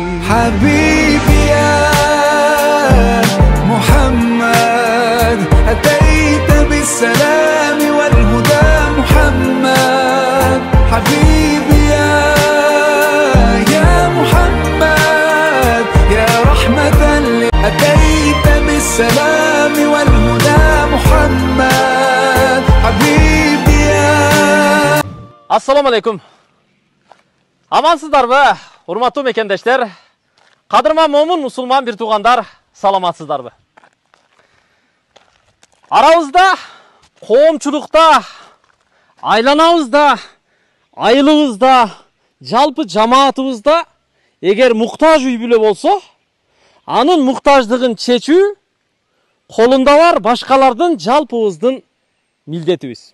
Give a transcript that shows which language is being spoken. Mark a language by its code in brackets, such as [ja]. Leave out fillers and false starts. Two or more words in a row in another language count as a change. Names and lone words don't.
[ar] حبيبي يا محمد أتيت بالسلام والهدى محمد، حبيبي يا محمد يا رحمة أتيت بالسلام والهدى محمد، حبيبي يا. السلام عليكم. [ky] Amansızdarбы, урматтуу мекендештер? Кадырман момун мусулман бир туугандар, саламатсыздарбы? Арабызда, коомчулукта, айланабызда, айылыбызда, жалпы жамаатыбызда эгер муктаж үй бүлө болсо, анын муктаждыгын чечүү колунда бар башкалардын жалпыбыздын милдетибиз.